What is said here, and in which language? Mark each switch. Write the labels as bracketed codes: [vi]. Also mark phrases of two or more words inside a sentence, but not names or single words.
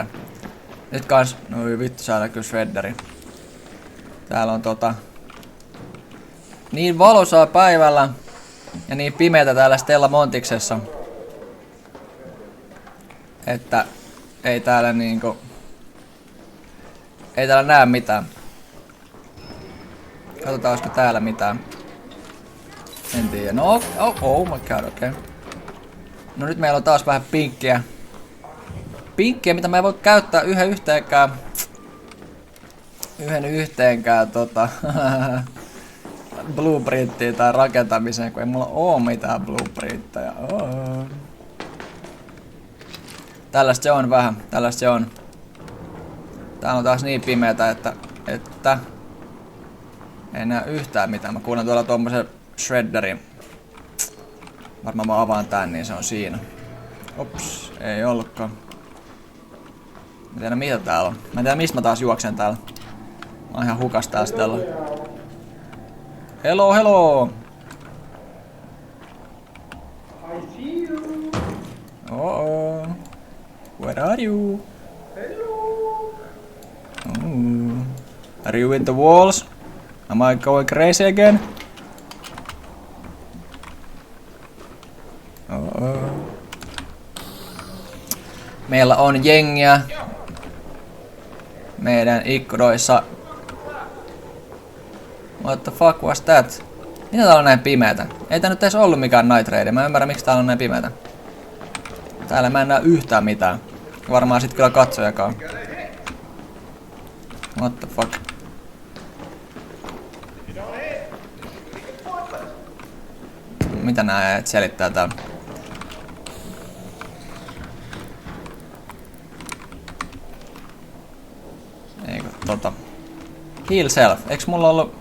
[fi] Nyt kans, no vittu saadaan kyllä shredderi. Täällä on niin valosaa päivällä ja niin pimeätä täällä Stella Montiksessa, että ei täällä näe mitään. Katsotaan, olisiko täällä mitään. En tiedä. No, [en] oh my god, [fi] okei. Okay. No nyt meillä on taas vähän pinkkiä. Pinkkiä, mitä mä en voi käyttää yhden yhteenkään blueprinttiin tai rakentamiseen, kun ei mulla oo mitään blueprintteja. Tällaista se on vähän, tällaista se on. Täällä on taas niin pimeätä, että ei näe yhtään mitään. Mä kuulen tuolla tommosen shredderin. Varmaan mä avaan tän, niin se on siinä. Ops, ei ollutkaan. Mä en tiedä mitä täällä on. Mä en tiedä mistä mä taas juoksen täällä. Mä oon ihan hukas täällä Stella. [en] Hello, hello! I see you. Oh, where are you? Hello. Are you in the walls? Am I going crazy again? [fi] Meillä on jengiä meidän ikkunoissa. [en] What the fuck was that? [fi] Mitä täällä on näin pimeätä? Ei tää nyt edes ollut mikään [en] night raid. [fi] Mä en ymmärrä miksi täällä on näin pimeätä. Täällä mä en näe yhtään mitään. Varmaan sit kyllä katsojakaan. [en] What the fuck? [fi] Mitä nää äijät selittää täällä? Eikö [en] Heal self. [fi] Eiks mulla ollut...